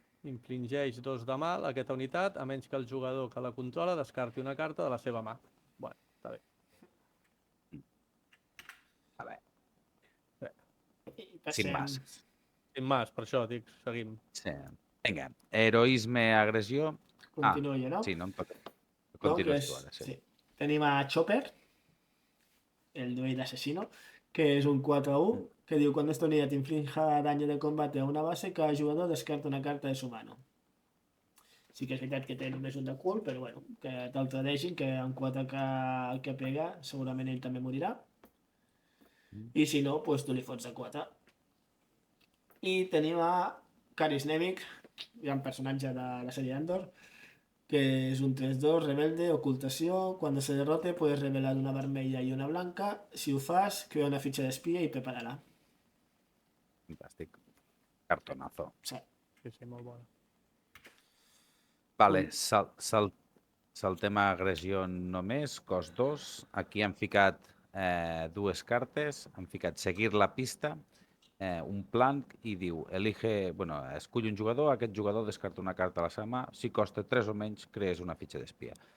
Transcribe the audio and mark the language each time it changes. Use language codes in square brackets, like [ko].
[ca] Infligeix 2 de mal a aquesta unitat, a menys que el jugador que la controla descarti una carta de la seva mà. Bueno, està bé. A veure, Passem... [es] sin más. Sin más, [ca] per això dic, seguim. Sí. Vinga, heroisme, agressió... Continuo jo, no? Sí, no em toca. No, Continues tu ara, sí. Tenim a Chopper, [es] el duende asesino, que es un 4-1, que diu, cuando esta unidad inflinja daño de combate a una base, cada jugador descarta una carta de su mano. [ca] Sí que és veritat que té només un de cul, però bueno, que te'l tradeixin, que amb 4 que pega, segurament ell també morirà. I si no, pues tu li fots de 4. I tenim a Caris Nemec, gran personatge de la sèrie Andor, que és un 3-2, rebelde, ocultació. [es] Cuando se derrote puedes revelar una vermella y una blanca. [ca] Si ho fas, crea una fitxa d'espia i prepara-la. Fantàstic. Cartonazo. Sí. Sí, molt bona. Vale, saltem a agressió només, cost 2. Aquí han ficat 2 cartes, han ficat seguir la pista, un blanc i diu, escull un jugador, aquest jugador descarta una carta a la seva mà, si costa 3 o menys, crees una fitxa d'espia.